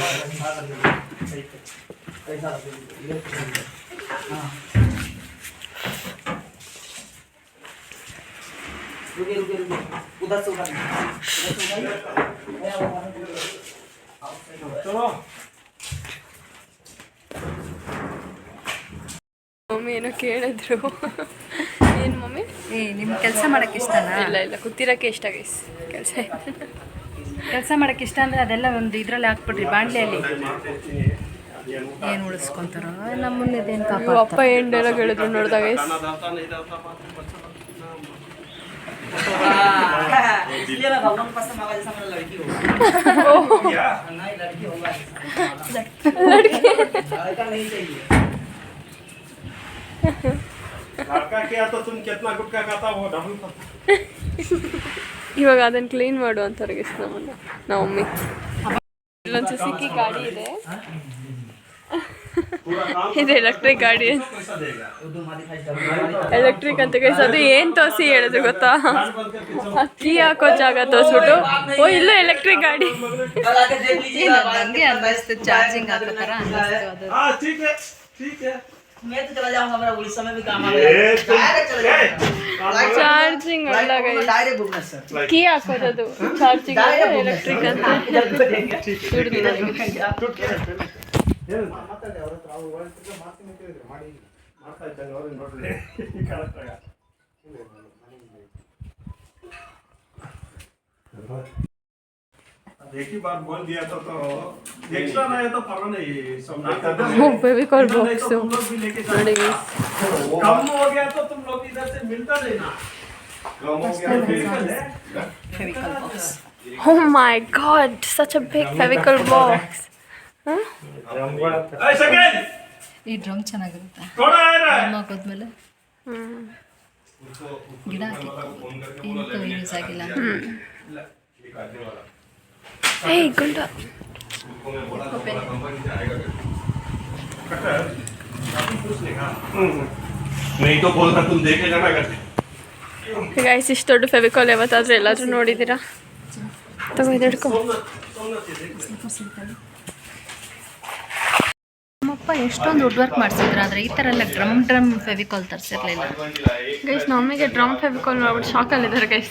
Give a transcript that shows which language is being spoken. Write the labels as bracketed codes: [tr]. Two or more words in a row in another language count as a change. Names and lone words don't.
[hi] रुके उधर से उधर चलो [kn] ಮಮ್ಮಿ ಏನೋ ಕೇಳಿದ್ರು. ಏನು ಮಮ್ಮಿ? ನಿಮ್ಮ ಕೆಲಸ ಮಾಡೋಕ್ಕೆ ಇಷ್ಟನಾ? ಇಲ್ಲ ಕೂತಿರೋಕ್ಕೆ ಇಷ್ಟ ಗೈಸ್. ಕೆಲಸ ಮಾಡೋಕ್ಕೆ ಇಷ್ಟ ಅಂದರೆ ಅದೆಲ್ಲ ಒಂದು ಇದರಲ್ಲಿ ಹಾಕ್ಬಿಡ್ರಿ, ಬಾಣಲೆಯಲ್ಲಿ. ಏನು ಉಳಿಸ್ಕೊಂತಾರೋ ನಮ್ಮನ್ನೇನು ಇವು ಅಪ್ಪ ಏನು ಡೈಲಾಗ್ ಹೇಳಿದ್ರು ನೋಡ್ದ ಗೈಸ್. [hi] इसलिए मैं भगवान को पसंद मांगा जैसा मेरा लड़की हो नहीं लड़की होगा लड़का नहीं चाहिए लड़का क्या तो तुम कितना गुटखा खाता हो डबल खाता. [kn] ಇವಾಗ ಅದನ್ನು ಕ್ಲೀನ್ ಮಾಡು ಅಂತಾರೆ ಗೈಸ್ ನಮ್ಮ ಮಮ್ಮಿ. ಇಲ್ಲೊಂದು ಸುಜುಕಿ ಗಾಡಿ ಇದೆ. ಇದು ಎಲೆಕ್ಟ್ರಿಕ್ ಗಾಡಿ. ಎಲೆಕ್ಟ್ರಿಕ್ ಅಂತ ಗೈಸ್. ಅದು ಏನು ತೋರಿಸಿ ಹೇಳಿದ್ರು ಗೊತ್ತಾ? ಕೀ ಹಾಕೋ ಜಾಗ ತೋರಿಸ್ಬಿಟ್ಟು ಓ ಇಲ್ಲೂ ಎಲೆಕ್ಟ್ರಿಕ್ ಗಾಡಿ. ನನಗೆ ಅನ್ನಿಸ್ತು ಚಾರ್ಜಿಂಗ್ ಹಾಕೋ ಥರ ಅನ್ನಿಸ್ತು ಅದು. [hi] ठीक है मैं तो चला जाऊंगा मेरा उड़ीसा में भी काम आ गया डायरेक्ट चला जाऊंगा [kn] ಚಾರ್ಜಿಂಗ್ ಅಲ್ಲ ಗೈಸ್, [hi] डायरेक्ट भुवनेश्वर [kn] ಕೀ ಹಾಕೋದು ಚಾರ್ಜಿಂಗ್ ಎಲೆಕ್ಟ್ರಿಕ್ ಅಂತ. [hi] एक ही बार बोल दिया तो एक्स्ट्रा नहीं है तो परवाह नहीं. फेविकॉल बॉक्स तुम लोग भी लेके जाओ. [kn] ನೋಡಿ ಗೈಸ್. [hi] कम हो गया तो तुम लोग इधर से मिलता नहीं ना. कम हो गया [kn] ಫೆವಿಕಲ್ ಬಾಕ್ಸ್. [en] Oh my god, such a big Fevicol box. [hi] ऐसा क्या [kn] ಈ ಡ್ರಮ್ ಚೆನ್ನಾಗಿರುತ್ತೆ. [hi] थोड़ा है ना [kn] ಡ್ರಮ್ ಹಾಕೋದ್ಮೇಲೆ ಗಿಡ ಹಾಕಿ ಏನಕ್ಕೂ ಯೂಸ್ ಆಗಿಲ್ಲ. Hey ಗುಂಡ. [hi] नहीं तो बोलता तुम देखे जाना करते. [kn] ಗೈಸ್ ಇಷ್ಟು ದೊಡ್ಡ ಫೆವಿಕಾಲ್ ಯಾವತ್ತಾದ್ರೂ ಎಲ್ಲಾದ್ರೂ ನೋಡಿದ್ದೀರಾ? ತಗೋ ಇದು ಹಿಡ್ಕೊ. ನಮ್ಮಪ್ಪ ಎಷ್ಟೊಂದು [en] wood work [kn] ಮಾಡಿಸಿದ್ರು, ಆದರೆ ಈ ಥರ ಎಲ್ಲ ಡ್ರಮ್ ಫೆವಿಕಾಲ್ ತರಿಸಿರ್ಲಿಲ್ಲ. ಗೈಸ್ ನಮಗೆ ಡ್ರಮ್ ಫೆವಿಕಾಲ್ ನೋಡ್ಬಿಟ್ಟು ಶಾಕಲ್ಲಿದ್ದಾರೆ ಗೈಸ್.